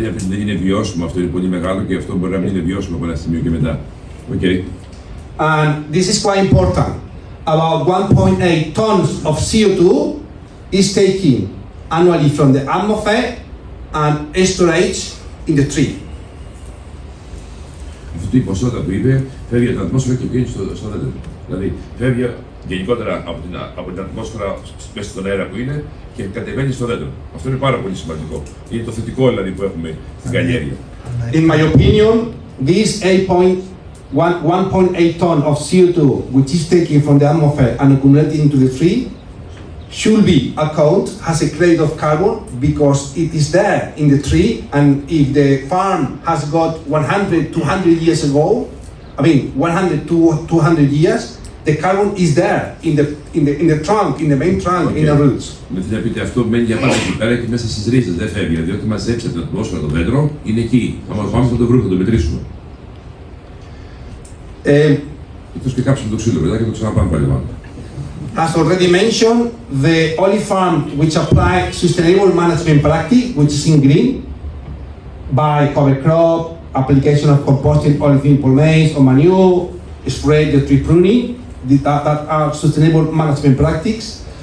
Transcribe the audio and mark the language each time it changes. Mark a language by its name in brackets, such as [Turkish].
[Greek] Δεν είναι βιώσιμο, αυτό είναι πολύ μεγάλο και αυτό μπορεί να μην είναι βιώσιμο από ένα σημείο και μετά. [English] Okay. And this is quite important. About 1.8 tons of CO2 is taken annually from the atmosphere and storage in the tree. [Greek] Αυτή η ποσότητα που είπε φεύγει από την ατμόσφαιρα και βγαίνει στο δέντρο. Δηλαδή φεύγει γενικότερα από την ατμόσφαιρα μέσα στον αέρα που είναι και κατεβαίνει στο δέντρο. Αυτό είναι πάρα πολύ σημαντικό. Είναι το θετικό δηλαδή που έχουμε στην καλλιέργεια. [English] In my opinion, this 1.8 ton of CO2 which is taken from the atmosphere and accumulated into the tree should be account as a credit of carbon because it is there in the tree, and if the farm has got 100, 200 years ago, 100 to 200 years, the carbon is there in the trunk, in the main trunk, in the roots. [Greek] Με την πείτε αυτό μένει για πάντα εκεί πέρα και μέσα στις ρίζες δεν φεύγει, διότι μαζέψει την ατμόσφαιρα το δέντρο, είναι εκεί. Θα μας πάμε, θα το βρούμε, θα το μετρήσουμε. Εκτός και κάψουμε το ξύλο μετά και το ξαναπάμε πάλι πάνω. [English] As already mentioned, the olive farm which apply sustainable management practice, which is in green, by cover crop, application of composting olivine pomace or manure, spray the tree pruning, that are sustainable management practices.